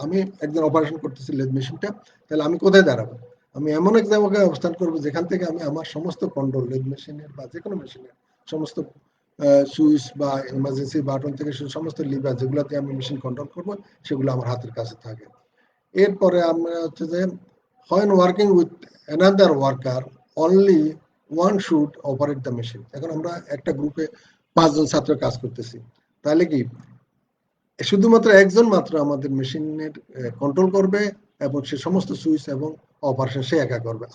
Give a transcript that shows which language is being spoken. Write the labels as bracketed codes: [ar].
[bn] আমি একজন অপারেশন করতেছি লেদ মেশিনটা, তাহলে আমি কোথায় দাঁড়াবো? আমি এমন এক জায়গায় অবস্থান করবো যেখান থেকে আমি আমার সমস্ত কন্ট্রোল, লেদ মেশিনের বা যে কোনো মেশিনের সমস্ত সুইচ বা ইমার্জেন্সি বাটন থেকে সমস্ত লিভার যেগুলোতে আমি মেশিন কন্ট্রোল করবো, সেগুলো আমার হাতের কাছে থাকে। এরপরে আমরা হচ্ছে যে [en] when working with another worker only one should operate the machine। [bn] এখন আমরা একটা গ্রুপে 5 জন ছাত্র কাজ করতেছি, তাহলে কি শুধুমাত্র একজন মাত্র আমাদের মেশিনের কন্ট্রোল করবে এবং সে সমস্ত সুইচ এবং অপারেশন সে একা করবে।